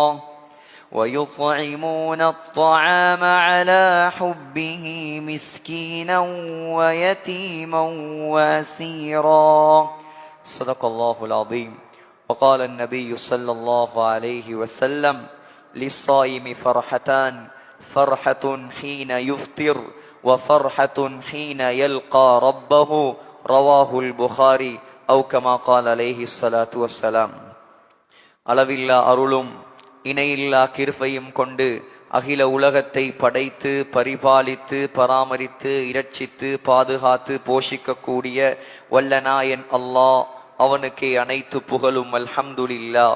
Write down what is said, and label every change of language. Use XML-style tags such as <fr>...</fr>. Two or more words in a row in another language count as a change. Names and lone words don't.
<ar>ويطعمون الطعام على حبه مسكينا ويتيما واسيرا صدق الله العظيم وقال النبي صلى الله عليه وسلم للصائم فرحتان فرحة حين يفطر وفرحة حين يلقى ربه رواه البخاري أو كما قال عليه الصلاة والسلام.</ar> <ta>அளவில்லா அருளும் இணையில்லா கிருபையும் கொண்டு அகில உலகத்தை படைத்து பரிபாலித்து பராமரித்து இரட்சித்து பாதுகாத்து போஷிக்கக்கூடிய வல்லநாயன் அல்லாஹ் அவனுக்கே அனைத்து புகழும்.</ta> <ar>அல்ஹம்துலில்லாஹ்.</ar>